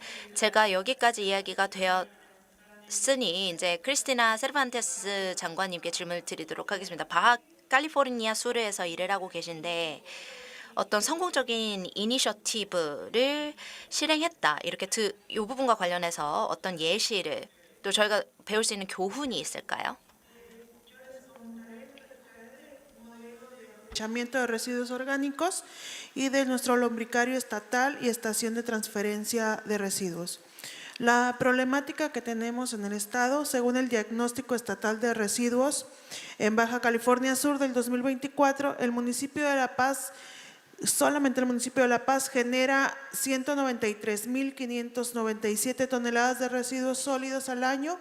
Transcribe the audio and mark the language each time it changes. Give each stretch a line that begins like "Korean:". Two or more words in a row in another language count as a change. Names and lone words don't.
Korean: 제가 여기까지 이야기가 되었으니 이제 크리스티나 세르반테스 장관님께 질문을 드리도록 하겠습니다. 바하 캘리포르니아 수르에서 일을 하고 계신데 어떤 성공적인 이니셔티브를 실행했다. 이렇게 이 부분과 관련해서 어떤 예시를 또 저희가 배울 수 있는 교훈이 있을까요?
Spanish: De residuos orgánicos y de nuestro lombricario estatal y estación de transferencia de residuos. La problemática que tenemos en el estado, según el diagnóstico estatal de residuos en Baja California Sur del 2024, el municipio de La Paz, solamente el municipio de La Paz genera 193.597 toneladas de residuos sólidos al año.